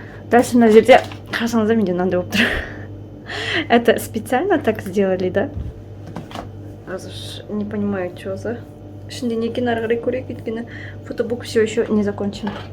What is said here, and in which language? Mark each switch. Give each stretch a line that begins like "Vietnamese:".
Kazakh: Дальше мына жерде қарасаңыздар менде мынандай болып тұр.
Russian: Это специально так сделали, да? Не понимаю, что за.
Kazakh: Ішінде не екен, ары қарай көрейік, өйткені фотобук
Russian: все еще не закончен.